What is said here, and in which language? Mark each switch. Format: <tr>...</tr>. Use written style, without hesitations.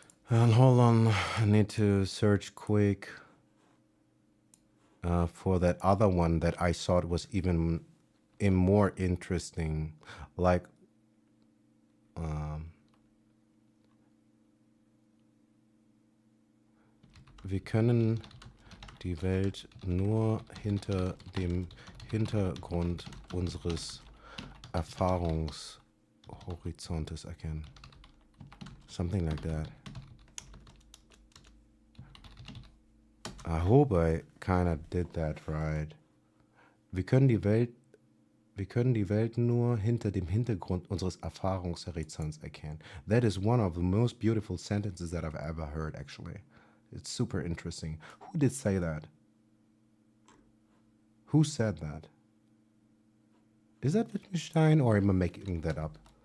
<en>And hold on, I need to search quick for that other one that I thought was even more interesting.</en> <de>Like, wir können die Welt nur hinter dem Hintergrund unseres Erfahrungshorizontes erkennen.</de> <en>Something like that. I hope I kind of did that right.</en> <de>Wir können die Welt nur hinter dem Hintergrund unseres Erfahrungshorizonts erkennen.</de> <en>That is one of the most beautiful sentences that I've ever heard, actually. It's super interesting. Who did say that? Who said that? Is that Wittgenstein, or am I making that up?</en>